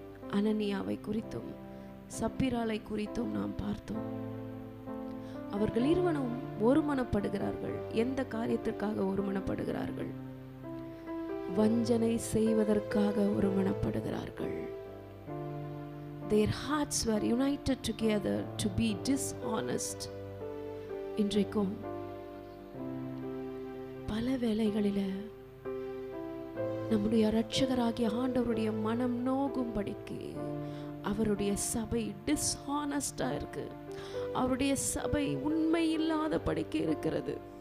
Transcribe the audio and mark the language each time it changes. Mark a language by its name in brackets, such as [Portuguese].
[Tamil] அனனியாவை குறித்தும் சப்பிராளை குறித்தும் நாம் பார்த்தோம். அவர்கள் இருவரும் ஒருமனப்படுகிறார்கள். எந்த காரியத்திற்காக ஒருமனப்படுகிறார்கள்? வஞ்சனை செய்வதற்காக ஒருமனப்படுகிறார்கள். [English] Their hearts were united together to be dishonest. [Tamil] இன்றைக்கும் பல வேளைகளில நம்முடைய இரட்சகராகிய ஆண்டவருடைய மனம் நோகும்படிக்கு அவருடைய சபை டிஸ்ஹானஸ்டா இருக்கு. அவருடைய சபை உண்மை இல்லாதபடிக்கு இருக்கிறது.